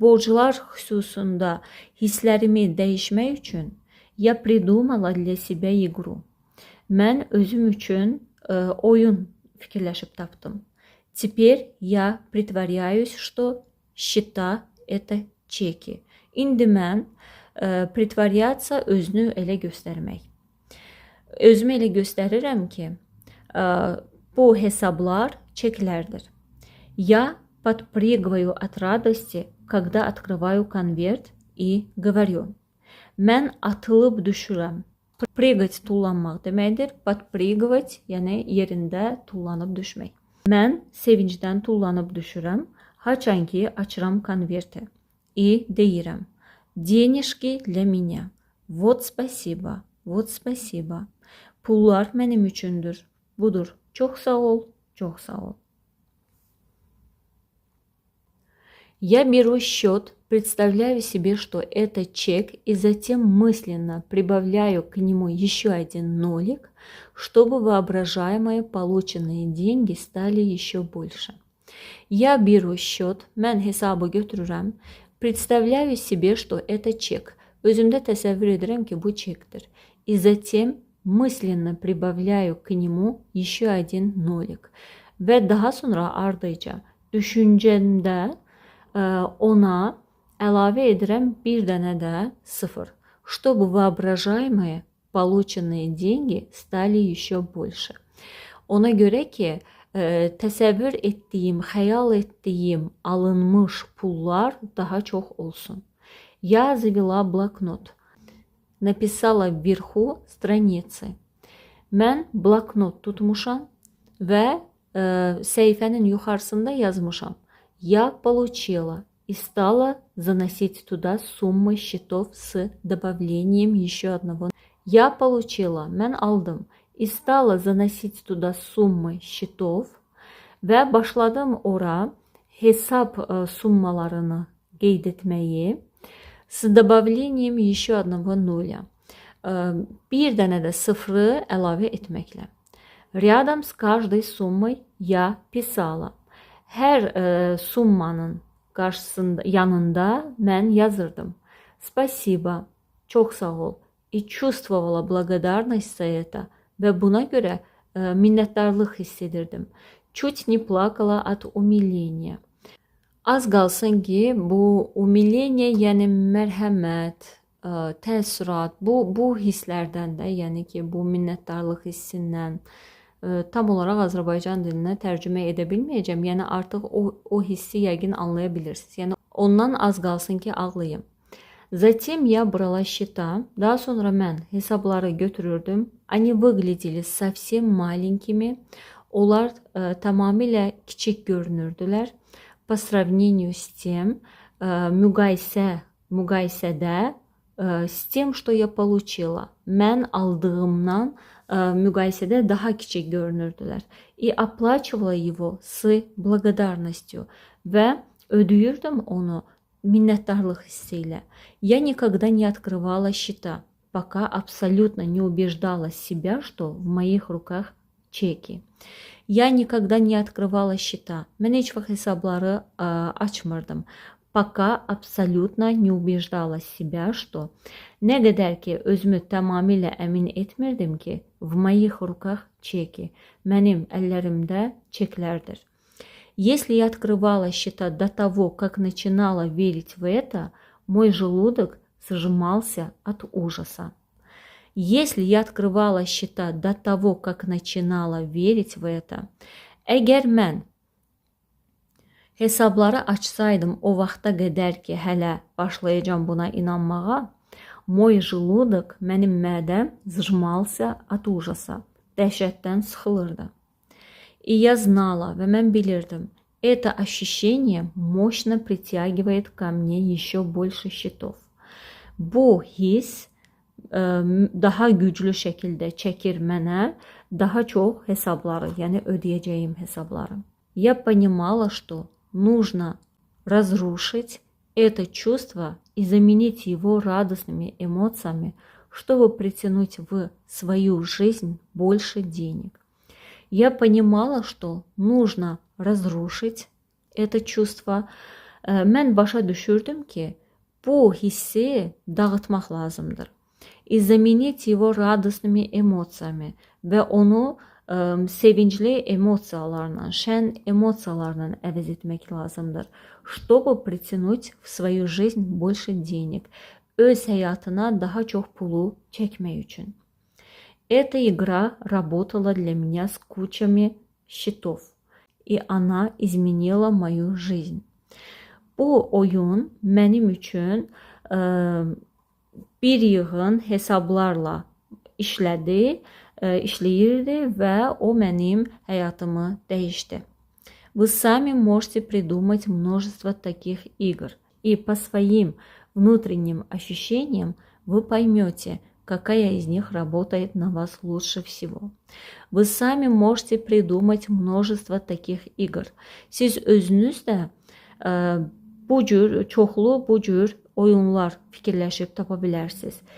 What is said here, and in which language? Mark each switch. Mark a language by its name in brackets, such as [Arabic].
[Azerbaijani] Borclar xüsusunda hisslərimi dəyişmək üçün [Russian] я придумала для себя игру. [Azerbaijani] Mən özüm üçün oyun fikirləşib tapdım. [Russian] Теперь я притворяюсь, что счета это чеки. [Azerbaijani] İndi mən притворяться özünü elə göstərmək. Özümü elə göstərirəm ki, bu hesablar çeklərdir. [Russian] Я подпрыгиваю от радости, когда открываю конверт и говорю. [Azerbaijani] Mən atılıb düşürəm. Прыгать tullanmaq deməkdir. Подпрыгивать, yəni yerində tullanıb düşmək. Mən sevincdən tullanıb düşürəm. Haçan ki açıram konverti. И deyirəm. [Russian] Денежки для меня. Вот спасибо. Вот спасибо. [Azerbaijani] Pullar mənim üçündür. Budur. Çox sağ ol. Çox sağ ol. [Russian] Я беру счет, представляю себе, что это чек, и затем мысленно прибавляю к нему еще один нолик, чтобы воображаемые полученные деньги стали еще больше. Я беру счет, [Azerbaijani] mən hesabı götürürəm, [Russian] представляю себе, что это чек. [Azerbaijani] Özümdə təsəvvür edirəm ki, bu çekdir. [Russian] И затем мысленно прибавляю к нему еще один нолик. [Azerbaijani] Və daha sonra ardıca düşüncəmdə ona əlavə edirəm bir dənə də sıfır. [Russian] Чтобы воображаемые полученные деньги стали еще больше. [Azerbaijani] Ona görə ki, təsəvvür etdiyim, xəyal etdiyim alınmış pullar daha çox olsun. [Russian] Я завела блокнот. Написала вверху страницы. [Azerbaijani] Mən bloknot tutmuşam və səhifənin yuxarısında yazmışam. [Russian] Я получила и стала заносить туда суммы счетов с добавлением еще одного. Я получила, [Azerbaijani] mən aldım, [Russian] и стала заносить туда суммы счетов [Azerbaijani] və başladım ora hesab summalarını qeyd etməyi [Russian] с добавлением еще одного нуля. [Azerbaijani] Bir dənə də sıfırı əlavə etməklə. [Russian] Рядом с каждой суммой я писала. [Azerbaijani] Hər summanın qarşısında, yanında mən yazırdım. Спасибо, çox sağ ol. [Russian] И чувствовала благодарность за это. [Azerbaijani] Və buna görə minnətdarlıq hiss edirdim. [Russian] Чуть не плакала от умиления. [Azerbaijani] Az qalsın ki, bu umilение, yəni mərhəmət, təəssürat, bu hisslərdən də, yəni ki, bu minnətdarlıq hissindən tam olaraq Azərbaycan dilinə tərcümə edə bilməyəcəm. Yəni artıq o hissi yəqin anlaya bilirsiniz. Yəni ondan az qalsın ki, ağlayım. [Russian] Затем я брала счета. [Azerbaijani] Daha sonra mən hesabları götürürdüm. [Russian] Они выглядели совсем маленькими. [Azerbaijani] Onlar tamamilə kiçik görünürdülər. [Russian] По сравнению с тем, müqayisədə с тем, что я получила. [Azerbaijani] Mən aldığımdan müqayisədə daha kiçik görünürdülər. [Russian] И оплачивала его с благодарностью. [Azerbaijani] Və ödəyirdim onu minnətdarlıq hissi ilə. [Russian] Я никогда не открывала счета, пока абсолютно не убеждала себя, что в моих руках чеки. Я никогда не открывала счета. [Azerbaijani] Mən heç vaxt hesabları açmırdım. [Russian] Пока абсолютно не убеждала себя, что [Azerbaijani] nə qədər ki özümü tamamilə əmin etmirdim ki, [Russian] в моих руках чеки. [Azerbaijani] Mənim əllərimdə çeklərdir. [Russian] Если я открывала счета до того, как начинала верить в это, мой желудок сжимался от ужаса. Если я открывала счета до того, как начинала верить в это, [Azerbaijani] əgər mən hesabları açsaydım o vaxta qədər ki, hələ başlayacağım buna inanmağa, [Russian] mой желудок, [Azerbaijani] mənim mədəm [Russian] сжимался от ужаса, [Azerbaijani] dəhşətdən sıxılırdı. [Russian] И я знала, [Azerbaijani] və mən bilirdim, [Russian] это ощущение мощно притягивает ко мне еще больше счетов. [Azerbaijani] Bu his daha güclü şəkildə çəkir mənə daha çox hesabları, yəni ödəyəcəyim hesabları. [Russian] Я понимала, что нужно разрушить это чувство и заменить его радостными эмоциями, чтобы притянуть в свою жизнь больше денег. Я понимала, что нужно разрушить это чувство. [Azerbaijani] Mən başa düşürdüm ki, bu hissi dağıtmaq lazımdır. [Russian] И заменить его радостными эмоциями [Azerbaijani] və onu sevincli emosiyalarla, şən emosiyalarla əvəz etmək lazımdır. [Russian] Чтобы притянуть в свою жизнь больше денег. [Azerbaijani] Öz həyatına daha çox pulu çəkmək üçün. [Russian] Эта игра работала для меня с кучами счетов, и она изменила мою жизнь. [Azerbaijani] Bu oyun mənim üçün bir yığın hesablarla işləyirdi və o mənim həyatımı dəyişdi. [Russian] Вы сами можете придумать множество таких игр, и по своим внутренним ощущениям вы поймете, какая из них работает на вас лучше всего. Вы сами можете придумать множество таких игр. [Azerbaijani] Siz özünüz də çoxlu oyunlar fikirləşib tapa bilərsiniz.